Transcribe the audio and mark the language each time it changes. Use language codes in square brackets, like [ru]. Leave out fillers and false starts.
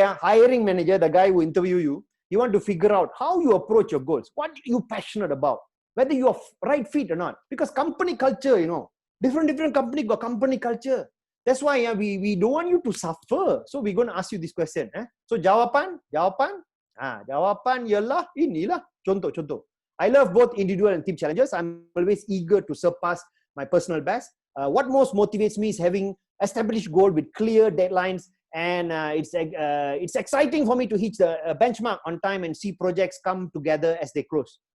[en] Hiring manager, the guy who interview you, you want to figure out how you approach your goals. What are you passionate about? Whether you are right fit or not. Because company culture, different company got company culture. That's why we don't want you to suffer. So we're going to ask you this question. [ms] So jawapan ialah inilah. Contoh. [en] I love both individual and team challenges. I'm always eager to surpass my personal best. What most motivates me is having established goal with clear deadlines, and it's exciting for me to hit the benchmark on time and see projects come together as they close.